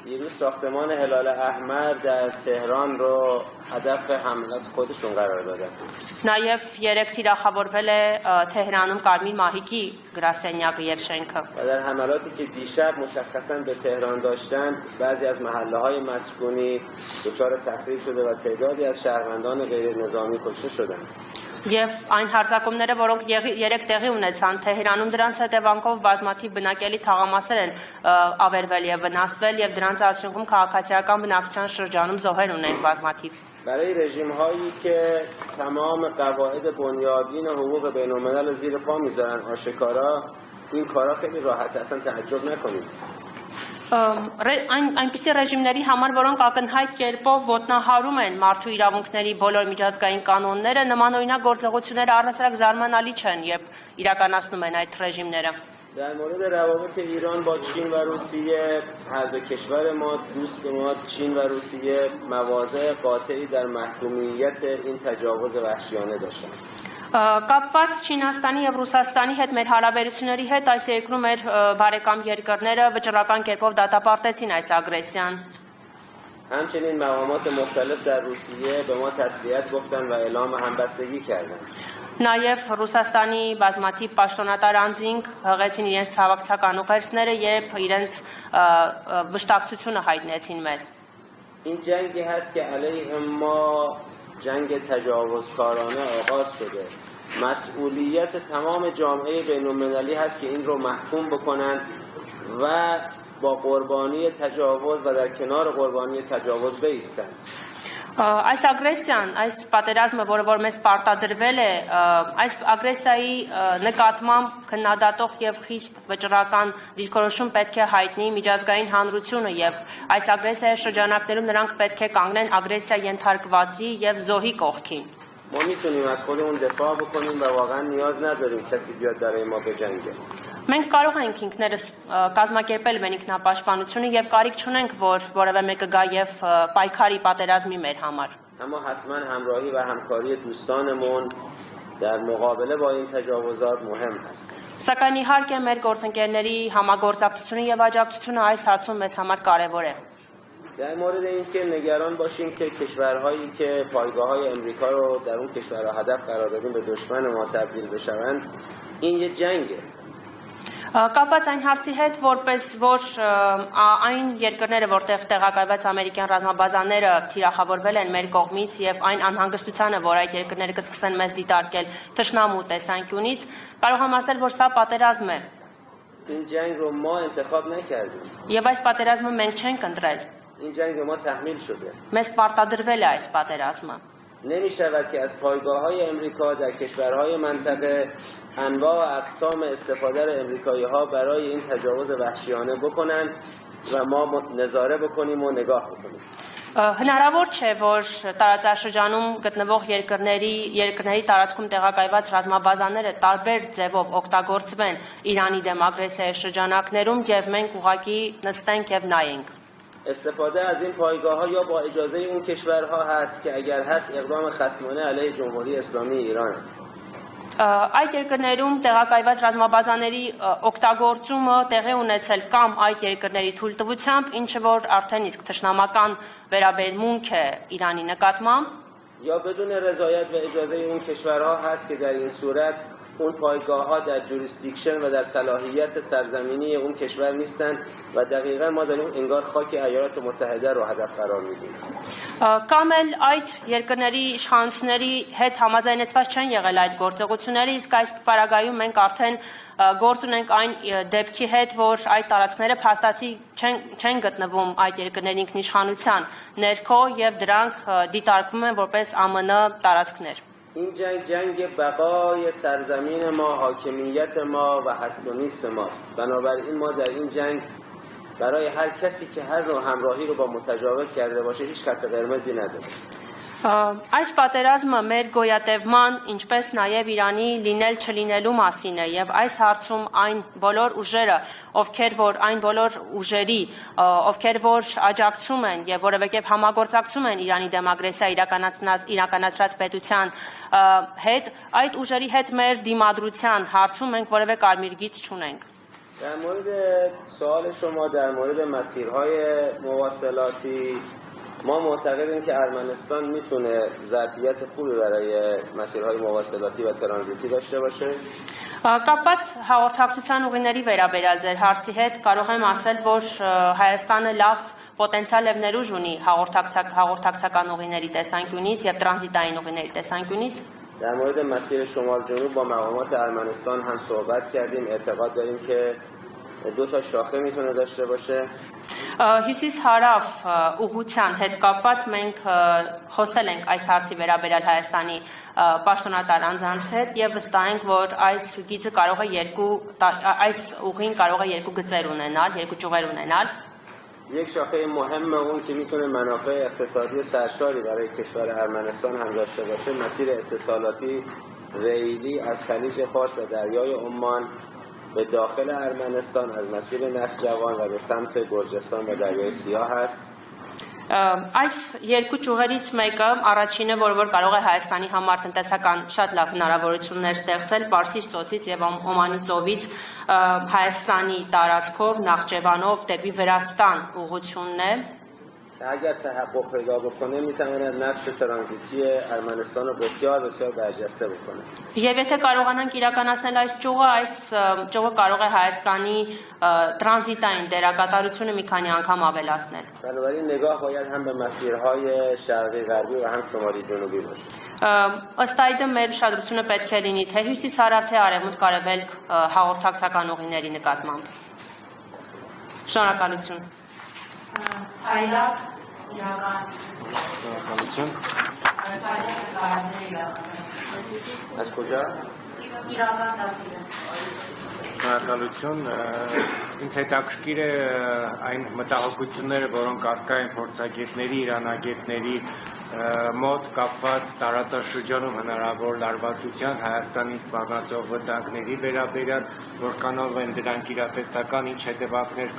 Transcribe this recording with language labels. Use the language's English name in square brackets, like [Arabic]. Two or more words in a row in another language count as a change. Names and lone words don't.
[Persian] دیروز ساختمان هلال احمر در تهران رو هدف حملات خودشون قرار دادن. [Armenian] Նաև երեք թիրախավորվել է Թեհրանում Կարմիր մահիկի գրասենյակը եւ շենքը։ [Persian] و در حملاتی که دیشب مشخصا به تهران داشتن بعضی از محله‌های مسکونی دچار تخریب شده و تعدادی از شهروندان غیر نظامی کشته شدند. [Armenian] Եվ այն հարձակումները, որոնք երեք տեղի ունեցան Թեհրանում, դրանց հետևանքով բազմաթիվ բնակելի թաղամասեր են ավերվել եւ վնասվել եւ դրանց արդյունքում քաղաքացիական բնակչության շրջանում զոհեր ունենք բազմաթիվ։ [Persian] برای رژیم هایی که تمام قواعد بنیادین حقوق بین الملل رو زیر پا میذارن آشکارا این کارا خیلی راحت اصلا تعجب نکنید. [Armenian] Այնպիսի ռեժիմների համար, որոնք ակնհայտ կերպով ոտնահարում են մարդու իրավունքների բոլոր միջազգային կանոնները, նմանօրինակ գործողությունները առհասարակ զարմանալի չեն, երբ իրականացնում են այդ ռեժիմները։ [Persian] در مورد روابط ایران با چین و روسیه هر دو کشور ما دوست ما چین و روسیه مواضع قاطعی در محکومیت این تجاوز وحشیانه داشتند. [Armenian] Կապված Չինաստանի եւ Ռուսաստանի հետ մեր հարաբերությունների հետ այս երկրում մեր բարեկամ երկրները վճռական կերպով դատապարտեցին այս ագրեսիան։ [Persian] همچنین مقامات مختلف در روسیه به ما تسلیت گفتن و اعلام همبستگی کردند. [Armenian] Նաև Ռուսաստանի բազմաթիվ պաշտոնատար անձինք հղեցին իրենց ցավակցական ուղերձները, երբ իրենց վշտակցությունը հայտնեցին մեզ։ [Persian] این جنگی هست که علیه ما جنگ تجاوزکارانه آغاز شده. مسئولیت تمام جامعه بین المللی هست که این رو محکوم بکنن و با قربانی تجاوز و در کنار قربانی تجاوز بایستند. [Armenian] Այս ագրեսիան, այս պատերազմը, որը մեզ պարտադրվել է, այս ագրեսիայի նկատմամբ քննադատող եւ խիստ վճռական դիրքորոշում պետք է հայտնի միջազգային հանրությունը եւ այս ագրեսիայի շրջանակներում նրանք պետք է կանգնեն ագրեսիա ենթարկվածի եւ զոհի կողքին։ [Persian] ما میتونیم از خودمون دفاع بکنیم و واقعا نیاز نداریم کسی بیاد برای ما بجنگه. [Armenian] Մենք կարող ենք ինքներս կազմակերպել մեր ինքնապաշտպանությունը եւ կարիք չունենք, որ որևէ մեկը գա եւ պայքարի պատերազմի մեր համար։ [Persian] اما حتما همراهی و همکاری دوستانمون در مقابله با این تجاوزات مهم است. [Armenian] Սակայն իհարկե մեր գործընկերների համագործակցությունը եւ աջակցությունը այս հարցում մեզ համար կարեւոր է։ [Persian] در مورد اینکه نگران باشیم که کشورهایی که پایگاه‌های امریکا رو در اون کشورها هدف قرار دادیم به دشمن ما تبدیل بشوند این یه جنگه. [Armenian] Կապված այն հարցի հետ, որպես որ այն երկրները, որտեղ տեղակայված ամերիկյան ռազմաբազաները թիրախավորվել են մեր կողմից եւ այն անհանգստությանը, որ այդ երկրները կսկսեն մեզ դիտարկել թշնամու տեսանկյունից, կարող եմ ասել, որ սա պատերազմ է։ [Persian] این جنگ رو ما انتخاب نکردیم. [Armenian] Եվ այս պատերազմը մենք չենք ընտրել։ [Persian] این جنگ به ما تحمیل شده. [Armenian] Մեզ պարտադրվել է այս պատերազմը։ [Persian] نمی شود که از پایگاه‌های امریکا در کشورهای منطقه انواع و اقسام استفاده امریکایی ها برای این تجاوز وحشیانه بکنن و ما نظاره بکنیم و نگاه بکنیم. [Armenian] Հնարավոր չէ, որ տարածաշրջանում գտնվող երկրների տարածքում տեղակայված ռազմաբազաները տարբեր ձևով օգտագործվեն Իրանի դեմ ագրեսիայի շրջանակներում եւ մենք ուղղակի նստենք եւ նայենք։ [Persian] استفاده از این پایگاه‌ها یا با اجازه اون کشورها هست که اگر هست اقدام خصمانه علیه جمهوری اسلامی ایران. [Armenian] Այդ երկրներում տեղակայված ռազմաբազաների օգտագործումը տեղի ունեցել կամ այդ երկրների թույլտվությամբ, ինչը որ արդեն իսկ թշնամական վերաբերմունք է Իրանի նկատմամբ, [Persian] یا بدون رضایت و اجازه اون کشورها هست که در این صورت اون پایگاه‌ها در جوریسدیکشن و در صلاحیت سرزمینی اون کشور نیستند و دقیقاً ما داریم انگار خاک ایالات متحده رو هدف قرار میدیم. [Armenian] Կամ էլ այդ երկրների իշխանությունների հետ համաձայնեցված չեն եղել այդ գործողությունները, իսկ այս պարագայում մենք արդեն գործ ունենք այն դեպքի հետ, որ այդ տարածքները փաստացի չեն գտնվում այդ երկրների ինքնիշխանության ներքո եւ դրանք դիտարկվում են որպես ԱՄՆ տարածքներ։ [Persian] این جنگ بقای سرزمین ما، حاکمیت ما و هست و نیست ماست. بنابراین ما در این جنگ برای هر کسی که هر نوع همراهی رو با متجاوز کرده باشه هیچ خط قرمزی نداره. [Armenian] Այս պատերազմը մեր գոյատևման, ինչպես նաև Իրանի լինել չլինելու մասին է եւ այս հարցում այն բոլոր ուժերը, ովքեր որ այն բոլոր ուժերի, ովքեր որ աջակցում են եւ որևէ կերպ համագործակցում են Իրանի դեմ ագրեսիա իրականացրած պետության հետ, այդ ուժերի հետ մեր դիմադրության հարցում մենք որևէ կարմիր գիծ չունենք։ [Persian] در مورد سوال شما در مورد مسیرهای مواصلاتی ما معتقدیم که ارمنستان میتونه ظرفیت خوبی برای مسیرهای مواصلاتی و ترانزیتی داشته باشه. [Armenian] Կապված հաղորդակցության ուղիների վերաբերյալ ձեր հարցի հետ կարող եմ ասել, որ Հայաստանը լավ պոտենցիալ եւ ներուժ ունի հաղորդակցական ուղիների տեսանկյունից եւ տրանզիտային ուղիների տեսանկյունից. [Persian] در مورد مسیر شمال جنوب با مقامات ارمنستان هم صحبت کردیم. اعتقاد داریم که 2 شاخه میتونه داشته باشه. [Armenian] Հյուսիս-հարավ ուղղության հետ կապված մենք խոսել ենք այս հարցի վերաբերյալ Հայաստանի պաշտոնատար անձանց հետ եւ վստահ ենք, որ այս գիծը կարող է այս ուղին կարող է 2 գծեր ունենալ, 2 ճյուղեր ունենալ. [Persian] یک شاخه مهم اون که میتونه منافع اقتصادی سرشاری برای کشور ارمنستان هم داشته باشه مسیر اتصالاتی ریلی از خلیج فارس و دریای عمان به داخل ارمنستان از مسیر نخجوان و به سمت گرجستان و دریای سیاه است. [Armenian] Այս 2 ճյուղերից մեկը առաջինը, որ կարող է Հայաստանի համար տնտեսական շատ լավ հնարավորություններ ստեղծել Պարսից ծոցից եւ Օմանի ծովից Հայաստանի տարածքով Նախճեվանով դեպի Վրաստան ուղղությունն է. [Persian] اگر تحقق پیدا بکنه میتواند نقش ترانزیتی ارمنستان رو بسیار برجسته بکنه. [Armenian] Եվ եթե կարողանանք իրականացնել այս ճյուղը կարող է Հայաստանի տրանզիտային դերակատարությունը մի քանի անգամ ավելացնել. [Persian] بنابراین نگاه باید هم به مسیرهای شرقی غربی و هم شمالی جنوبی باشه. [Armenian] Ըստ այդմ մեր ուշադրությունը պետք է լինի թե հյուսիս-հարավ թե արևմուտք արևելք հաղորդակցական ուղիների նկատմամբ. Շնորհակալություն. Այլակ իրական [Persian] از کجا؟ իրական դատիլը [Armenian] Շնորհակալություն, ինձ հետաքրքիր է այն մտահոգությունները, որոնք առկա են փորձագետների, իրանագետների մոտ կապված տարածաշրջանում հնարավոր լարվածության Հայաստանի սպառնացող վտանգների վերաբերյալ, որքանով են դրանք իրատեսական, ինչ հետևանքներ